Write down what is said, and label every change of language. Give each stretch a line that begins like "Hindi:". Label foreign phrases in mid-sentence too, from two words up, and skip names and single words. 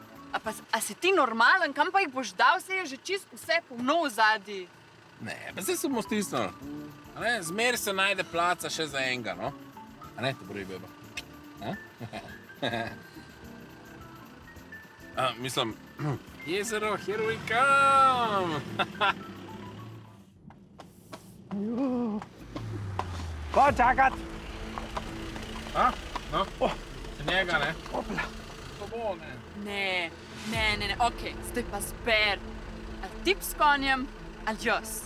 Slovenian: A si ti normalen? Kam pa jih boš dal? Se je že čist vse polno v zadnji. Ne, pa zdaj se bomo stisnili. A ne, zmer se najde placa še za enega, no? A ne, to bo beba. Mislim, jezero,
English: here we come!
Slovenian: Pa čakat! No, še njega, ne? To bo, ne? Ne, okej, zdaj pa zber. Ali tip s konjem, ali jaz.